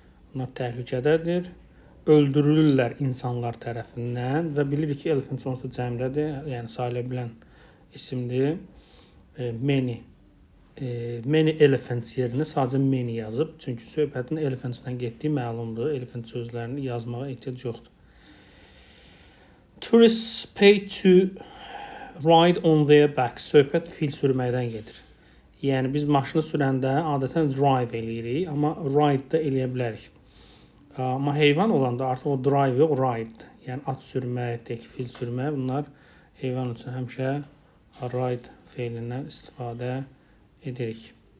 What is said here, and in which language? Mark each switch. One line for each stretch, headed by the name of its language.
Azerbaijani: Bunlar təhlükədədir. Öldürülürlər insanlar tərəfindən və bilirik ki, elephants onsuz da cəmlədir, yəni sayıla bilən isimdir. Many elephants yerinə sadəcə many yazıb, çünki söhbətin elephants-dan getdiyi məlumdur. Elephant sözlərini yazmağa ehtiyac yoxdur.
English: Tourists pay to ride on their backs.
Azerbaijani: Söhbət fil sürməkdən gedir. Yəni biz maşını sürəndə adətən drive eləyirik, amma ride da eləyə bilərik. Amma heyvan olanda artıq o drive yox, ride. Yəni at sürmək, fil sürmək, bunlar heyvan üçün həmişə ride feilindən istifadə edirik.